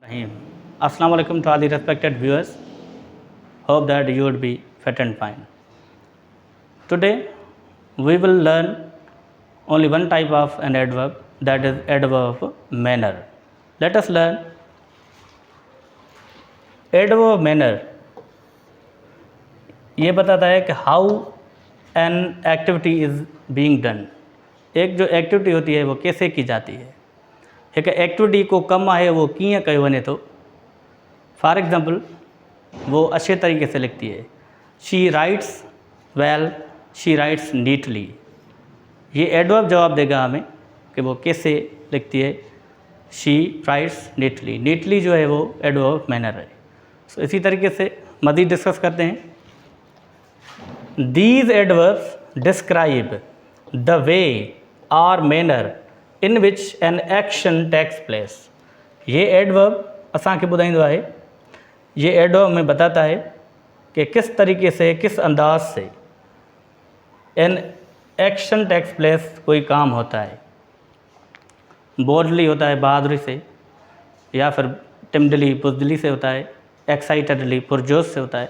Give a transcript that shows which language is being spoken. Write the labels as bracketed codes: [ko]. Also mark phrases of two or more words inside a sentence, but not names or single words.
[en] Bismillahirrahmanirrahim. [ar] السلام عليكم [en] to all the respected viewers. Hope that you would be fit and fine. Today we will learn only one type of an adverb, that is adverb of manner. Let us learn adverb of manner. [ur] یہ بتاتا ہے کہ [en] how an activity is being done. [ur] ایک جو ایکٹیویٹی ہوتی ہے وہ کیسے کی جاتی ہے. [sd] एक एक्टिविटी को कम आहे वो कीअं कयो वञे थो. [en] for example [ur] وہ اچھے طریقے سے لکھتی ہے. [en] she writes well, she writes neatly. [ur] یہ ایڈورب جواب دے گا ہمیں کہ وہ کیسے لکھتی ہے. [en] she writes neatly. [ur] نیٹلی جو ہے وہ [en] adverb of manner [ur] ہے۔ سو اسی طریقے سے مزید ڈسکس کرتے ہیں. [en] These adverbs describe the way or manner in which an action takes place. [sd] ये एडवर्ब असांखे ॿुधाईंदो आहे, [ur] یہ ایڈورب میں بتاتا ہے کہ کس طریقے سے، کس انداز سے [en] an action takes place, [ur] کوئی کام ہوتا ہے. بولڈلی ہوتا ہے، بہادری سے، یا پھر ٹمڈلی، بزدلی سے ہوتا ہے، ایکسائٹڈلی، پرجوش سے ہوتا ہے, एक्साइटेडली, पुरजोश से होता है.